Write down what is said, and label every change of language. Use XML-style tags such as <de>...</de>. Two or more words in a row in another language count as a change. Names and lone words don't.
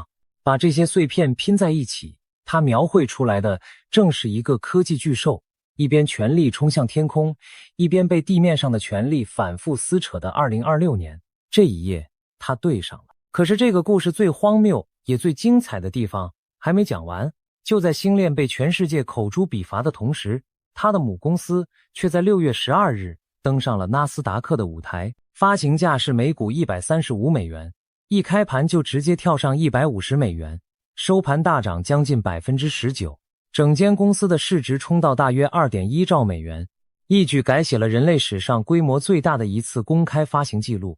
<zh>把這些碎片拼在一起，它描繪出來的正是一个科技巨獸一邊全力衝向天空，一邊被地面上的權力反覆撕扯的2026年。這一頁它對上了。可是這個故事最荒謬也最精彩的地方還沒講完。就在星鏈被全世界口誅筆伐的同時，他的母公司卻在6月12日登上了納斯達克的舞台，發行價是每股135美元，一開盤就直接跳上150美元，收盤大漲將近 19%， 整間公司的市值衝到大約 2.1 兆美元，一舉改寫了人類史上規模最大的一次公開發行記錄。</zh>